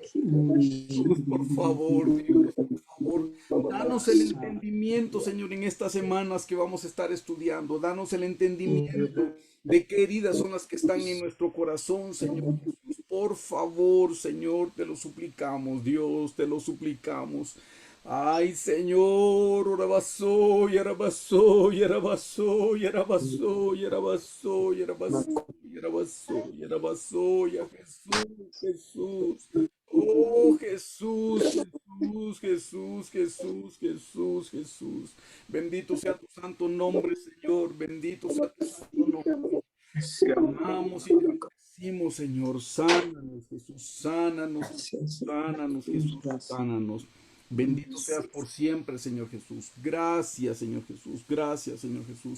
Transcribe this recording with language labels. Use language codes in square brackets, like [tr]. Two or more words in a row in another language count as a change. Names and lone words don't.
[es] Jesús, por favor, Dios, por favor, danos el entendimiento, Señor, en estas semanas que vamos a estar estudiando. Danos el entendimiento de qué heridas son las que están en nuestro corazón, Señor Jesús. Por favor, Señor, te lo suplicamos, Dios, te lo suplicamos. Ay, Señor, orabasoy, arabasoy, arabasoy, arabasoy, arabasoy, arabasoy, arabasoy, arabasoy, a Jesús, Jesús. Oh, Jesús, Jesús, Jesús, Jesús, Jesús, Jesús. Bendito sea tu santo nombre, Señor. Bendito sea tu santo nombre. Te amamos y te bendecimos, Señor. Sánanos, Jesús, sánanos, Gracias. sánanos, Jesús, Gracias. sánanos. Bendito seas por siempre, Señor Jesús. Gracias, Señor Jesús. Gracias, Señor Jesús.